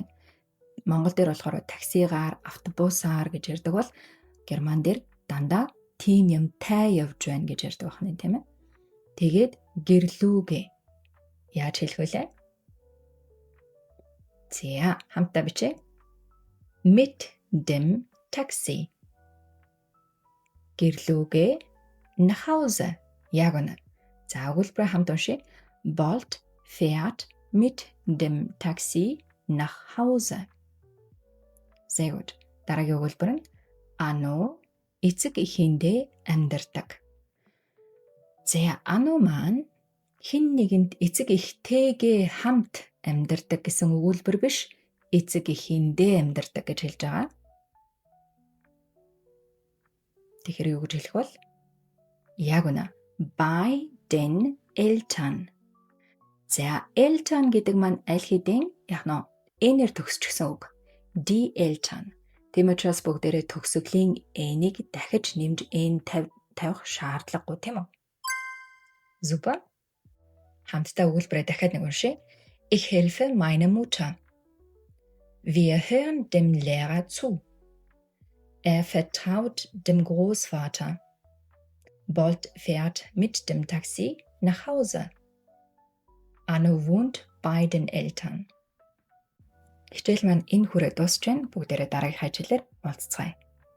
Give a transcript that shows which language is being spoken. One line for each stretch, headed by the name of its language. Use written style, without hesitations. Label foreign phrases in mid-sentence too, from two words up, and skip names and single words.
Mongolian: Монгол дээр болохоор таксигаар, автобусаар гэж ярьдаг бол герман дээр дандаа тийм юмтай явж байна гэж ярьдаг байна тийм ээ. Тэгээд гэрлүүгээ яаж хэлэх вэ? За хамтдаа бичээ.
German: Mit dem Taxi.
Mongolian: Гэрлүүгээ
German: nach Hause.
Mongolian: Яг үнэ. За өгүүлбэрээ хамт уншъя.
German: Bolt fährt mit dem Taxi nach Hause. Sehr gut.
Mongolian: Дараагийн өгүүлбэр нь Ано эцэг эхэндээ амьдардаг. За Ано маань хэн нэгэнд эцэг эхтэйгээ хамт амьдардаг гэсэн өгүүлбэр биш, эцэг эхэндээ амьдардаг гэж хэлж байгаа. Тэгэхээр юу гэж хэлэх бол? Яг үнэ.
German: Bei den Eltern.
Mongolian: За Eltern гэдэг маань аль хэдийн яг нь энээр төгсчихсөн үг.
German: Die Eltern.
Mongolian: Тийм учраас бүгдээрээ төгсгөлийн n-ийг дахиж нэмж n тавих шаардлагагүй тийм үү? Super. Хамтдаа өгүүлбэрээ дахиад нэг уншъя.
German: Ich helfe meiner Mutter. Wir hören dem Lehrer zu. Vertraut dem Großvater. Bolt fährt mit dem Taxi nach Hause. Anno wohnt bei den Eltern.
Mongolian: Хичээл маань энэ хүрээ дуусч байна. Бүгдээрээ дараагийн хичээлээр уулзцгаая.